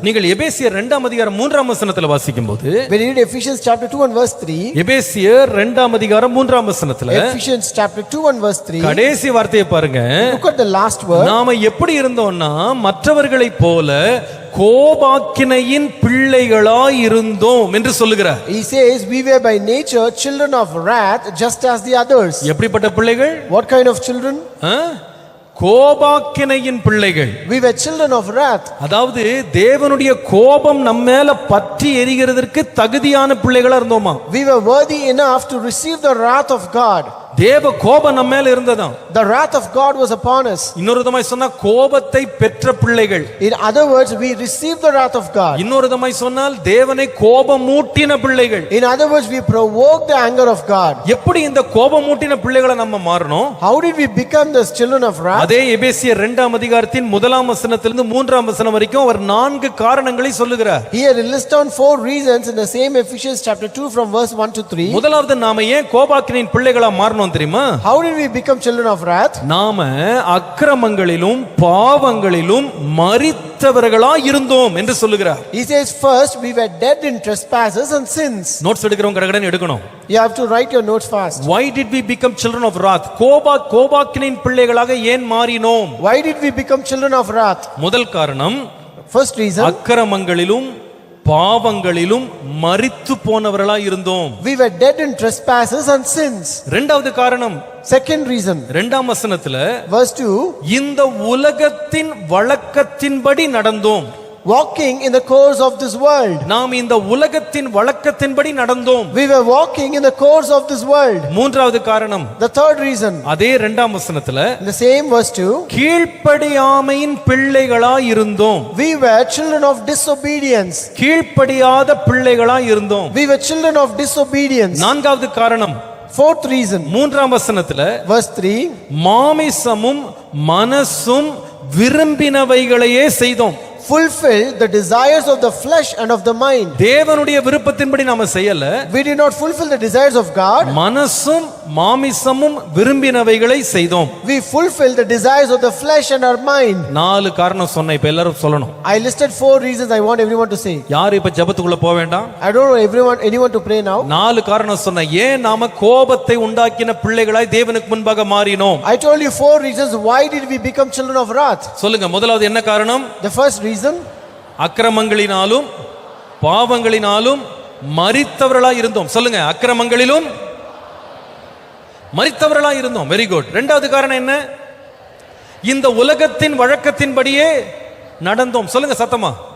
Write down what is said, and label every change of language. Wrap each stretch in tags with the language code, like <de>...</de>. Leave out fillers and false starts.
<ta>நீங்கள் எபேசியர் 2ஆம் அதிகாரம் 3ஆம் வசனத்துல வாசிக்கும்போது,</ta> <en>When you read Ephesians chapter 2 and verse 3,</en> <ta>எபேசியர் 2ஆம் அதிகாரம் 3ஆம் வசனத்துல</ta> <en>Ephesians chapter 2 and verse 3,</en> <ta>கடைசி வார்த்தையை பாருங்க.</ta> <en>look at the last word.</en> <ta>நாம எப்படி இருந்தோம்னா மற்றவர்களைப் போல கோபாக்கினையின் பிள்ளைகளாய் இருந்தோம் என்று சொல்லுகிறார்.</ta> <en>He says we were by nature children of wrath just as the others.</en> <ta>எப்படிப்பட்ட பிள்ளைகள்?</ta> <en>What kind of children?</en> <ta>கோபாக்கினையின் பிள்ளைகள்.</ta> <en>We were children of wrath.</en> <ta>அதாவது தேவனுடைய கோபம் நம்ம மேல பற்றி எரிகிறதற்கு தகுதியான பிள்ளைகளா இருந்தோமா?</ta> <en>We were worthy enough to receive the wrath of God.</en> <ta>தேவ கோபம் நம்ம மேல இருந்ததாம்.</ta> <en>The wrath of God was upon us.</en> <ta>இன்னொரு விதமாய் சொன்னா கோபத்தை பெற்ற பிள்ளைகள்.</ta> <en>In other words, we received the wrath of God.</en> <ta>இன்னொரு விதமாய் சொன்னால் தேவனை கோபமூட்டின பிள்ளைகள்.</ta> <en>In other words, we provoked the anger of God.</en> <ta>எப்படி இந்த கோபமூட்டின பிள்ளைகளை நம்ம மாறணும்?</ta> <en>How did we become the children of wrath?</en> <ta>அதே எபேசியர் 2ஆம் அதிகாரத்தின் 1ஆம் வசனத்திலிருந்து 3ஆம் வசனம் வரைக்கும் அவர் 4 காரணங்களை சொல்லுகிறார்.</ta> <en>Here he lists down 4 reasons in the same Ephesians chapter 2 from verse 1 to 3.</en> <ta>முதலாவது நாம ஏன் கோபாக்கினையின் பிள்ளைகளா மாறணும் தெரியுமா?</ta> <en>How did we become children of wrath?</en> <ta>நாம அக்கிரமங்களிலும் பாவங்களிலும் மரித்தவர்களா இருந்தோம் என்று சொல்லுகிறார்.</ta> <en>He says first we were dead in trespasses and sins.</en> <ta>Notes எடுக்கிறவங்க கடகடன் எடுக்கணும்.</ta> <en>You have to write your notes fast. Why did we become children of wrath?</en> <ta>கோபாக்கினையின் பிள்ளைகளாக ஏன் மாறினோம்?</ta> <en>Why did we become children of wrath?</en> <ta>முதல் காரணம்,</ta> <en>First reason,</en> <ta>அக்கிரமங்களிலும் பாவங்களிலும் மரித்து போனவர்களா இருந்தோம்.</ta> <en>we were dead in trespasses and sins.</en> <ta>இரண்டாவது காரணம்,</ta> <en>Second reason,</en> <ta>2ஆம் வசனத்துல</ta> <en>verse 2,</en> <ta>இந்த உலகத்தின் வழக்கத்தின்படி நடந்தோம்.</ta> <en>walking in the course of this world.</en> <ta>நாம் இந்த உலகத்தின் வழக்கத்தின்படி நடந்தோம்.</ta> <en>We were walking in the course of this world.</en> <ta>மூன்றாவது காரணம்,</ta> <en>The third reason,</en> <ta>அதே 2ஆம் வசனத்துல</ta> <en>in the same verse 2,</en> <ta>கீழ்ப்படியாமையின் பிள்ளைகளா இருந்தோம்.</ta> <en>we were children of disobedience.</en> <ta>கீழ்ப்படியாத பிள்ளைகளா இருந்தோம்.</ta> <en>We were children of disobedience.</en> <ta>நான்காவது காரணம்,</ta> <en>Fourth reason,</en> <ta>3ஆம் வசனத்துல</ta> <en>verse 3,</en> <ta>மாமிசமும் மனசும் விரும்பினவைகளையே செய்தோம்.</ta> <en>fulfill the desires of the flesh and of the mind.</en> <ta>தேவனுடைய விருப்பத்தின்படி நாம செய்யல.</ta> <en>We did not fulfill the desires of God.</en> <ta>மனசும் மாமிசமும் விரும்பினவைகளை செய்தோம்.</ta> <en>We fulfill the desires of the flesh and our mind.</en> <ta>4 காரணம் சொன்னேன். இப்ப எல்லாரும் சொல்லணும்.</ta> <en>I listed 4 reasons I want everyone to say.</en> <ta>யார் இப்ப ஜெபத்துக்குள்ள போக வேண்டாம்.</ta> <en>I don't know anyone to pray now.</en> <ta>4 காரணம் சொன்னேன். ஏன் நாம கோபத்தை உண்டாக்கின பிள்ளைகளாய் தேவனுக்கு முன்பாக மாறினோம்?</ta> <en>I told you 4 reasons why did we become children of wrath.</en> <ta>சொல்லுங்க. முதலாவது என்ன காரணம்?</ta> <en>The first reason,</en> <ta>அக்கிரமங்களினாலும் பாவங்களினாலும் மரித்தவர்களா இருந்தோம். சொல்லுங்க. அக்கிரமங்களிலும் மரித்தவர்களா இருந்தோம்.</ta> <en>Very good.</en> <ta>இரண்டாவது காரணம் என்ன? இந்த உலகத்தின் வழக்கத்தின்படியே நடந்தோம். சொல்லுங்க சத்தமா.</ta>